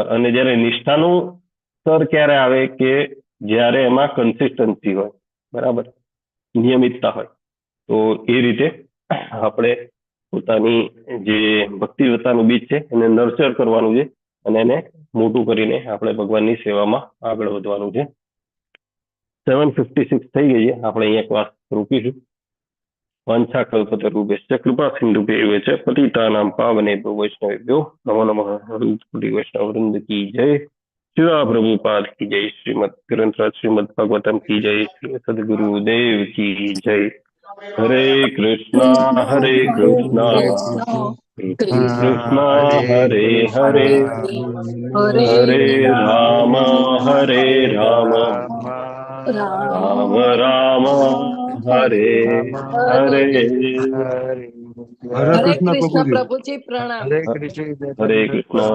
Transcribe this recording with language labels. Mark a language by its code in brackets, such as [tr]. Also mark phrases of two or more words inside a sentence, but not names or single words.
[gu] અને જ્યારે નિષ્ઠાનું સ્તર ક્યારે આવે કે જ્યારે એમાં કન્સિસ્ટન્સી હોય, બરાબર, નિયમિતતા હોય. તો એ રીતે આપણે પોતાની જે ભક્તિવતાનું બીજ છે એને નર્ચર કરવાનું છે અને એને મોટું કરીને આપણે ભગવાનની સેવામાં આગળ વધવાનું છે. 7:56 થઈ ગઈ છે. આપણે અહીંયા ક્લાસ રોકીશું. [sa] वांछा कल्पतरुभ्यश्च कृपा सिंधुभ्यैव च पतितानां पावनेभ्यो वैष्णवेभ्यो नमो नमः. [hi] वैष्णव वृंद की जय. शिवा प्रभुपाद की जय. श्रीमद ग्रंथराज श्रीमद भागवतम की जय. श्री सदगुरुदेव की जय. [sa] हरे कृष्णा हरे कृष्णा कृष्णा हरे हरे हरे राम राम राम हरे हरे. हरे कृष्ण કૃષ્ણ [hi] प्रभु जी. [gu] પ્રભુજી પ્રણામ. [sa] हरे कृष्ण. हरे कृष्णा.